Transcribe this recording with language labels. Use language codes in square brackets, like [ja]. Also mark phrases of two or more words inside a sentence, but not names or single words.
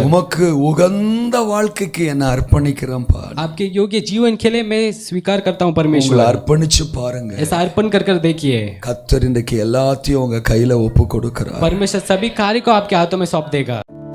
[ta] உமக்கு உகந்த வாழ்க்கைக்கு என்ன அர்ப்பணிக்கிறேன்ப்பா. [hi] आपके योग्य जीवन के लिए मैं स्वीकार करता हूँ [ta] உங்களை [hi] परमेश्वर। [ta] அர்ப்பணிச்சு பாருங்க. [hi] ऐसा अर्पण कर कर देखिए, [ta] கர்த்தர் இன்றைக்கு எல்லாத்தையும் உங்க கையில ஒப்பு கொடுக்கிறார். [hi] परमेश्वर सभी कार्य को आपके हाथों में सौंप देगा।